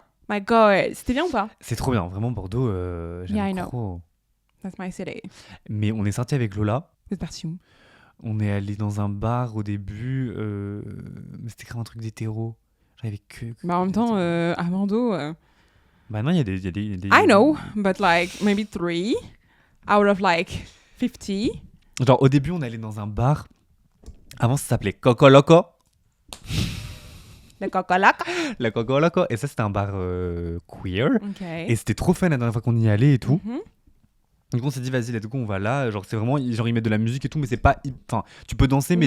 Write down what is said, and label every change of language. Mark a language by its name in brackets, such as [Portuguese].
[French] My God, c'était bien ou pas? C'est trop bien, vraiment, Bordeaux, j'aime [English] Yeah, I know. [French] trop. [English] That's my city. [French] Mais on est sorti avec Lola. Vous êtes parti où? On est allé dans un bar au début, mais c'était grave un truc d'hétéro. J'avais que. Bah, en même temps, à Bordeaux. Bah non, il y a des. [English] I know, but like maybe 3 out of like 50. [French] Genre au début, on allait dans un bar. Avant, ça s'appelait Coco Loco. Le cocolac. La Coco Loco. Et ça, c'était un bar queer. Ok. Et c'était trop fun la dernière fois qu'on y allait et tout. Mhm. Donc on s'est dit, vas-y, [English] let's go, [French] on va là. Genre, c'est vraiment. Genre, ils mettent de la musique et tout, mais c'est pas. Enfin, tu peux danser, mais,